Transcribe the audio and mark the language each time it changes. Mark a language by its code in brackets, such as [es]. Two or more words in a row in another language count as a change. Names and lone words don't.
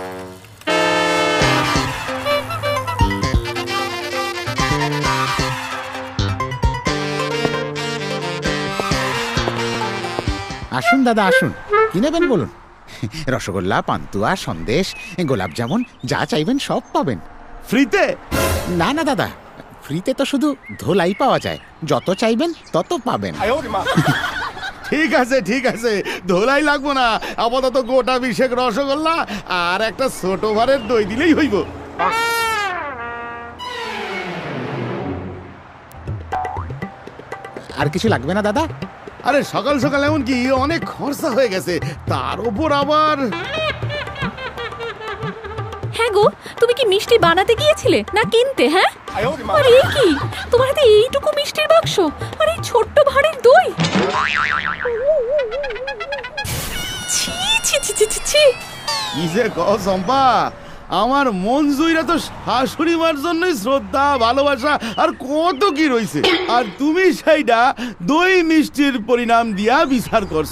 [bn] আসুন দাদা আসুন, কি নেবেন বলুন। রসগোল্লা, পান্তুয়া, সন্দেশ, গোলাপ জামুন, যা চাইবেন সব পাবেন। ফ্রিতে? না না দাদা, ফ্রিতে তো শুধু ধোলাই পাওয়া যায়, যত চাইবেন তত পাবেন। [zh] 哎呦我的妈 [bn] ঠিক আছে ঠিক আছে, ধোলাই লাগবো না, আপাতত গোটা বিশেক রসগোল্লা আর একটা ছোট ভারের দই দিলেই হইব। আর কিছু লাগবে না দাদা? আরে সকাল সকাল এমন কি অনেক খরচা হয়ে গেছে, তার উপর আবার। হ্যাঁ গো, তুমি কি মিষ্টি বানাতে গিয়েছিলে না কিনতে? হ্যাঁ, [zh] 哎呦我的妈 [bn] আর এই কি, তোমার হাতে এইটুকু মিষ্টির বাক্স আর এই ছোট্ট ভাঁড়ের দই? ছি ছি ছি ছি ছি ছি। কি যে কও চম্পা, আমার মন জুইরা তো শাশুড়ি মার জন্যই শ্রদ্ধা, ভালোবাসা আর কত কি রইছে, আর তুমি সেইটা দই মিষ্টির পরিণাম দিয়া বিচার করছো।